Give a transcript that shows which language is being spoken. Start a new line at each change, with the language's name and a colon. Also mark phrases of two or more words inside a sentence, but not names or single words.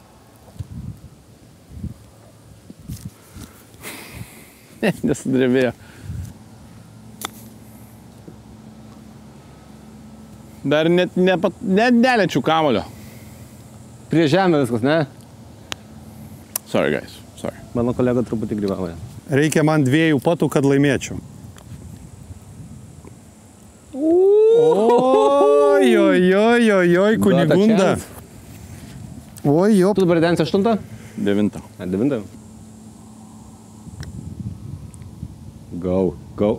Lithuanian: Nesudrėbėjo. Dar net neliečiu kamulio. Prie žemė viskas, ne?
English: Sorry, guys. Sorry.
Lithuanian: Mano kolega truputį grybavoja. Reikia man 2 patų, kad laimėčiau. Oi, kunigunda. Oi, jo. Tu dabar densi 8? 9.
English: 9. Go.